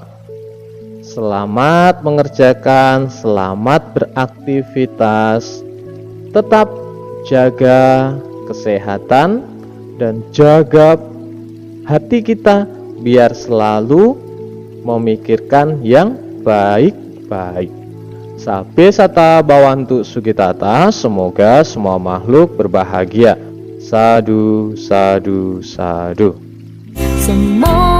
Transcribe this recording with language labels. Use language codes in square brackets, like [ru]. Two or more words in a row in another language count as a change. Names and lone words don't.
[id] Selamat mengerjakan, selamat beraktivitas. Tetap jaga kesehatan dan jaga hati kita biar selalu memikirkan yang baik-baik. [pi] Sabe sata bawantu sugitata, [id] semoga semua makhluk berbahagia. [pi] Sadu, sadu, sadu. [id] Semua